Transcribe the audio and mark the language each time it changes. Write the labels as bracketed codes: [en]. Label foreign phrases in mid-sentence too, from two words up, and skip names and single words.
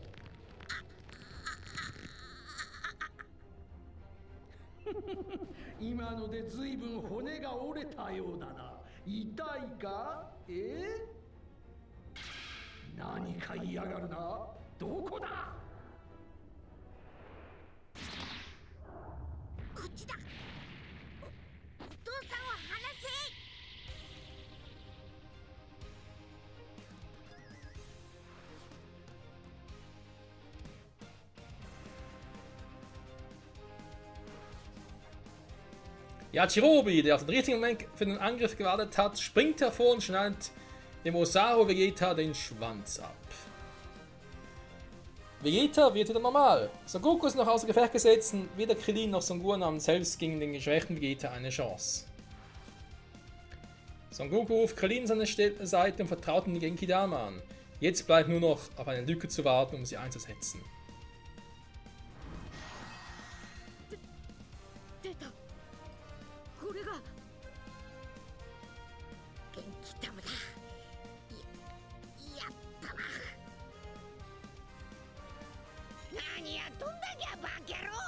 [ja] 今のでずいぶん骨が折れたようだな。痛いか？何か嫌がるな。どこだ？こっちだ。お父さんを離せ。 [de] Ja, Chirobi, der auf den richtigen Moment für den Angriff gewartet hat, springt hervor und schneidet dem Osaru Vegeta den Schwanz ab. Vegeta wird wieder normal. Son Goku ist noch außer Gefecht gesetzt und weder Krillin noch Son Gohan haben selbst gegen den geschwächten Vegeta eine Chance. Son Goku ruft Krillin seine Seite und vertraut ihm die Genkidama an. Jetzt bleibt nur noch auf eine Lücke zu warten, um sie einzusetzen. [ja] 出た。これが元気玉だ。やったな。何やっとんだにゃバカ野郎。